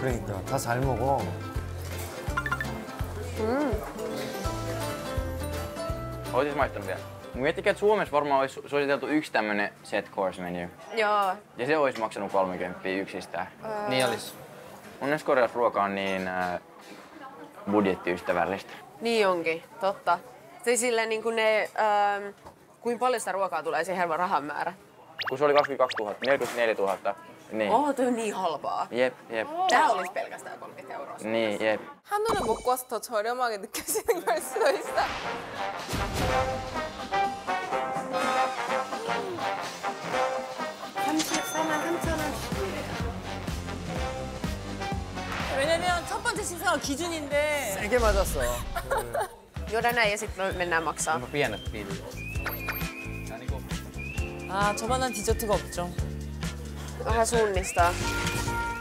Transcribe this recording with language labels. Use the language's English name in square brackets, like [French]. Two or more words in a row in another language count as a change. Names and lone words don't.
[Korean] 그러니까 다 잘 먹어. [Finnish] Oot maistanut vielä? Miettikää, että Suomessa varmaan olisi suositeltu yksi tämmönen [English] set course menu. [Finnish] Joo. Ja se olisi maksanut 30 yksistään. Niin olis. Onneksi Koreassa ruoka on niin budjettiystävällistä. Niin onkin, totta. Se silleen niinku ne... kuinka paljon sitä ruokaa tulee siihen rahan määrä? Kun se oli 22 000, 44 000. Niin. Toi on niin halpaa. Jep. Tää olisi pelkästään 30 euroa. Niin, jep. [Korean] 한우를 먹고 와서 더 저렴하게 느껴지는 걸 수도 있어. 왜냐면 첫 번째 식사가 기준인데. 세게 맞았어. [Finnish] Juodaan näin ja sitten mennään maksaa. Onpa pienet pillit. [Korean] 아, 저만한 디저트가 없죠. [Finnish] Vähän sunnistaa.